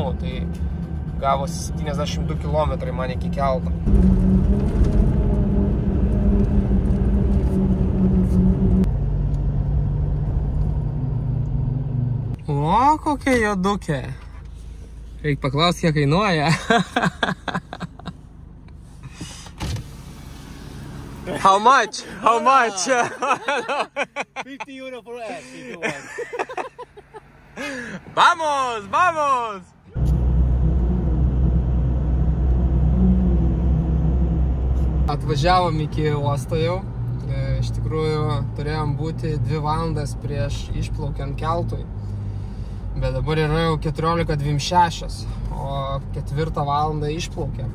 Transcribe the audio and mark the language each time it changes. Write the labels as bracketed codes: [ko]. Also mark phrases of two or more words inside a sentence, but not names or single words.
[lt] Tai gavosi 72 km man iki kelto. O, kokia jodukė. Reikia paklausti, kiek kainuoja. [en] How much? How much? 50 euro for us if you want. [es] Vamos, vamos! [lt] Atvažiavom iki uosto jau. Iš tikrųjų, turėjom būti 2 valandas prieš išplaukiant keltui. Bet dabar yra jau 14:26, o 4 valandą išplaukėm.